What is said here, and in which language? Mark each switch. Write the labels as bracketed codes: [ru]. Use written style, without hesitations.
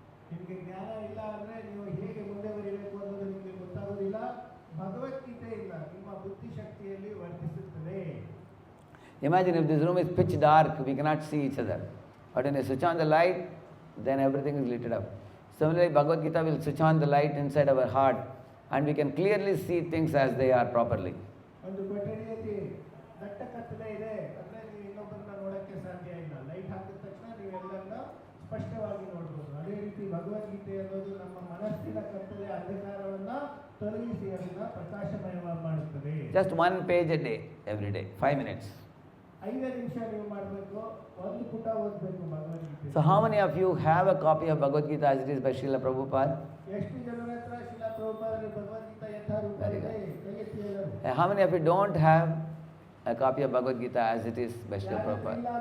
[kn] ನಿಮಗೆ ಜ್ಞಾನ ಇಲ್ಲ ಅಂದರೆ ನೀವು ಹೇಗೆ ಮುಂದೆ ಬರಬೇಕು ಅನ್ನೋದು ನಿಮಗೆ ಗೊತ್ತಾಗೋದಿಲ್ಲ. ಭಗವದ್ಗೀತೆಯಿಂದ ನಿಮ್ಮ ಬುದ್ಧಿಶಕ್ತಿಯಲ್ಲಿ ವರ್ಧಿಸುತ್ತದೆ. [en] Imagine if this room is pitch dark, we cannot see each other. But when you switch on the light, then everything is lit up. Similarly, Bhagavad Gita will switch on the light inside our heart and we can clearly see things as they are properly. [kn] ಒಂದು ಕೊಠಡಿಯಲ್ಲಿ ದಟ್ಟ ಕತ್ತಲೆ ಇದೆ ಅಂದರೆ ನೀವು ಇನ್ನೊಬ್ಬರನ್ನ ನೋಡೋಕ್ಕೆ ಸಾಧ್ಯ ಇಲ್ಲ. ಲೈಟ್ ಹಾಕಿದ ತಕ್ಷಣ ನೀವೆಲ್ಲರನ್ನ ಸ್ಪಷ್ಟವಾಗಿ ನೋಡ್ಬೋದು. ಅದೇ ರೀತಿ ಭಗವದ್ಗೀತೆ ಅನ್ನೋದು ನಮ್ಮ ಮನಸ್ಸಿನ ಕತ್ತಲೆ ಅಂಧಕಾರವನ್ನು ತೊಲಗಿಸಿ ಅದನ್ನು ಪ್ರಕಾಶಮಯ ಮಾಡುತ್ತದೆ. [en] Just 1 page a day, every day, 5 minutes. [kn] 5 ನಿಮಿಷ ನೀವು ಮಾಡಬೇಕು, ಒಂದು ಪುಟ ಓದಬೇಕು Bhagavad Gita. [en] So how many of you have a copy of Bhagavad Gita as it is by Srila Prabhupada? [kn] ಎಷ್ಟು ಜನರ ಹತ್ರ ಶ್ರೀಲ ಪ್ರಭುಪಾದರ ಭಗವದ್ಗೀತಾ ಯಥಾರೂಪ ಇದೆ? ಕೈ ಎತ್ತಿ ಎಲ್ಲರೂ. [en] How many of you don't have a copy of Bhagavad Gita as it is by Srila Prabhupada?